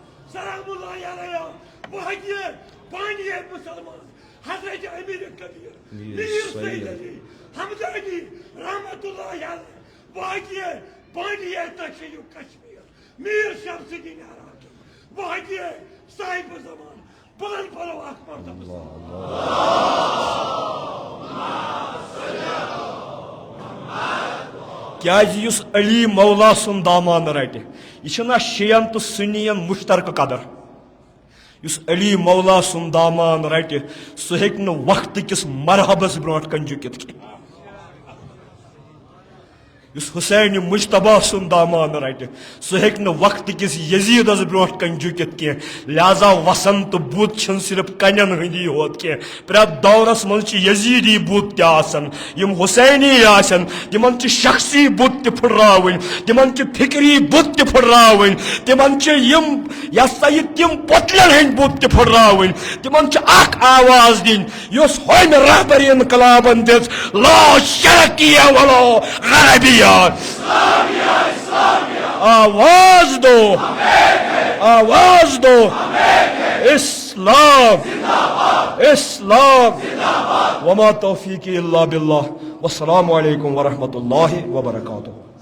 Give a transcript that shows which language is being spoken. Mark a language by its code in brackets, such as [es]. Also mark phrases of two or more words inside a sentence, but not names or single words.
[ar] سلام اللہ علیہ [ks] بھائی پانی مسلمان حضرت امیر کبیر میر سید علی حمدانی [ar] رحمت اللہ علیہ [ks] بھائی پانی تشیع کشمیر میر شمس الدین عراقی بھائی صاحب زمان بلند پرو اکبر کیا اس علی مولا سن دامان رٹہ یہ شیعن تو سنین مشترک قدر اس علی مولا سن دامان رٹہ سہ ہیکہ وقت کس مرحبس برونٹ کن جھکت کی اس حسین مجتبہ سن دامان رٹہ سہ ہیکہ وقت کس یزیدس برونٹ کن جھکت کی لہذا وسن تو بت چھن صرف کنن ہندی ہوت کی پرت دورس من یزیدی بت تہ آسن یم حسینی آسن تمن شخصی بت تہ پھراون تمن فکری بت تہ پھراون تمن یم یسا یہ تم پتلن ہند بت تہ پھراون تمن اخ آواز دین یس ہوم رہبری انقلابن دس [ar] لا شرقیہ ولا غربیہ [ur] آواز دو آواز دو [ar] اسلام اسلام وما توفیقی الا باللہ والسلام علیکم ورحمۃ اللہ وبرکاتہ